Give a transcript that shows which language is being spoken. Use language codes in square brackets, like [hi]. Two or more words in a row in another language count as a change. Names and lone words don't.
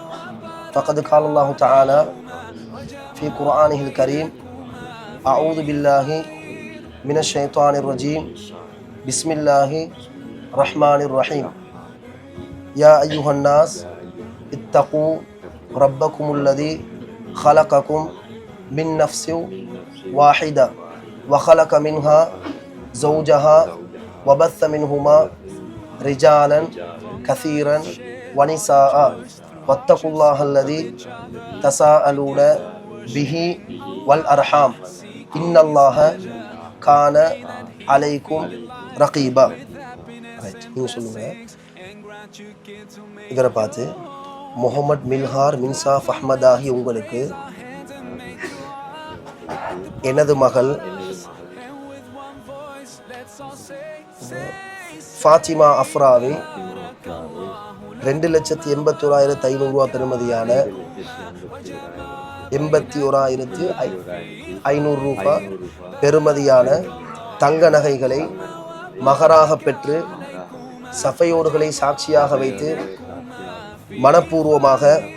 [ar] فقد قال الله تعالى في قرآنه الكريم أعوذ بالله من الشيطان الرجيم بسم الله الرحمن الرحيم. يا أيها الناس اتقوا ربكم الذي خلقكم من نفس واحدة وخلق منها زوجها وبث منهما رجالا كثيرا ونساء واتقوا الله الذي تساءلون به والأرحام إن الله كان عليكم رقيبا. [ta] நீங்கள் சொல்லுங்க. இவரை பார்த்து முஹம்மத் மில்ஹார் மின்சாஃப் அஹ்மத் ஆகி உங்களுக்கு எனது மகள் ஃபாத்திமா அஃப்ராவை 2,81,500 ரூபாய் பெறுமதியான 81,500 ரூபாய் பெறுமதியான தங்க நகைகளை மகராக பெற்று சஃபையோடுகளை சாட்சியாக வைத்து மனப்பூர்வமாக